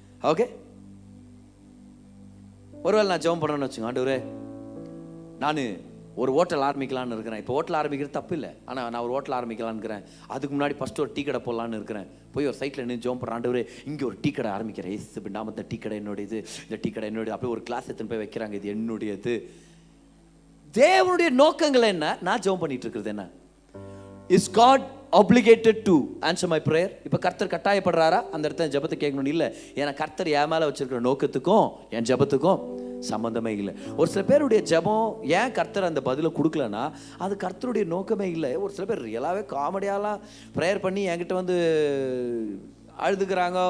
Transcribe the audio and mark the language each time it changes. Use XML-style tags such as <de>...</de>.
<ta>Okay, ஒருவேளை நான் ஜெபம் பண்ணணும்னு வச்சுங்க, ஆண்டவரே நான் ஒரு ஹோட்டல் ஆரம்பிக்கலான்னு இருக்கிறேன். இப்போ ஹோட்டல் ஆரம்பிக்கிறது தப்பு இல்லை, ஆனால் நான் ஒரு ஹோட்டல் ஆரம்பிக்கலான்னு இருக்கிறேன். அதுக்கு முன்னாடி ஃபஸ்ட்டு ஒரு டீ கடை போடலான்னு இருக்கிறேன். போய் ஒரு சைட்டில் நின்று ஜெபம் பண்ணுறேன், ஆண்டவரே இங்கே ஒரு டீ கடை ஆரம்பிக்கிறேன், ஏசு நாமத்தை டீ கடை என்னுடையது, இந்த டீ கடை என்னுடைய. அப்படியே ஒரு கிளாஸ் எடுத்துன்னு போய் வைக்கிறாங்க, இது என்னுடையது. தேவனுடைய நோக்கங்கள் என்ன? நான் ஜெபம் பண்ணிட்டு இருக்கிறது என்ன?</ta> <en>Is God obligated to answer my prayer?</en> <ta>இப்போ கர்த்தர் கட்டாயப்படுறாரா அந்த இடத்துல ஜெபத்தை கேட்கணும்னு இல்லை. ஏன்னா கர்த்தர் என் மேலே வச்சிருக்கிற நோக்கத்துக்கும் என் ஜெபத்துக்கும் சம்மந்தமே இல்லை. ஒரு சில பேருடைய ஜெபம் ஏன் கர்த்தர் அந்த பதிலை கொடுக்கலன்னா அது கர்த்தருடைய நோக்கமே இல்லை. ஒரு சில பேர் ரியலாகவே காமெடியாலாம் ப்ரேயர் பண்ணி என்கிட்ட வந்து அழுதுகிறாங்க.</ta>